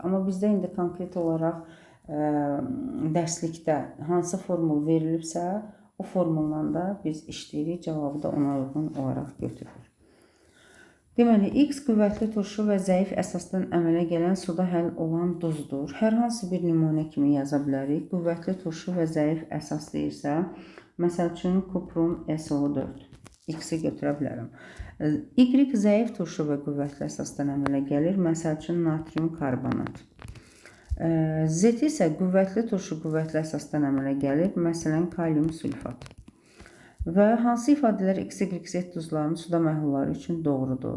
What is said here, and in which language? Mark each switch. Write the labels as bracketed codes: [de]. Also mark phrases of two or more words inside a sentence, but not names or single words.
[az] Amma bizdə indi konkret olaraq dərslikdə hansı formul verilibsə, o formulla da biz işləyirik, cavabı da ona uyğun olaraq götürür. Deməli, X qüvvətli turşu və zəif əsasdan əmələ gələn suda həll olan duzdur. Hər hansı bir nümunə kimi yaza bilərik. Qüvvətli turşu və zəif əsas deyirsə, məsəl üçün kuprum SO4. X-i götürə bilərəm. Y zəif turşu və qüvvətli əsasdan əmələ gəlir. Məsəl üçün natrium karbonat. Z isə qüvvətli turşu qüvvətli əsasdan əmələ gəlir. Məsələn, kalium sulfat. Və hansı ifadələr X, Y, Z duzlarının suda məhlulları üçün doğrudur?